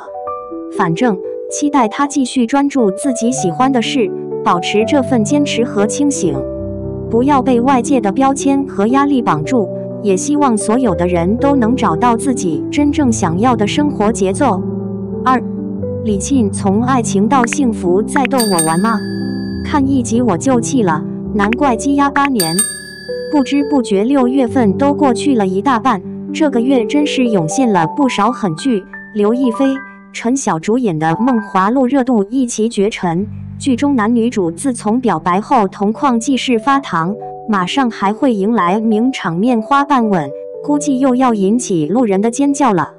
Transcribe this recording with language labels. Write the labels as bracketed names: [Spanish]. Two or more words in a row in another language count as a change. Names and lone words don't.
[Chinese] 反正期待他繼續專注自己喜歡的事，保持這份堅持和清醒，不要被外界的標籤和壓力綁住。也希望所有的人都能找到自己真正想要的生活節奏。2. 李沁從愛情到幸福在逗我玩嗎？看一集我就氣了，難怪積壓8年。不知不覺6月份都過去了一大半，這個月真是湧現了不少狠劇。劉亦菲、陳曉主演的《夢華錄》熱度一騎絕塵，劇中男女主自從表白後同框記事發糖，馬上還會迎來名場面花瓣吻，估計又要引起路人的尖叫了。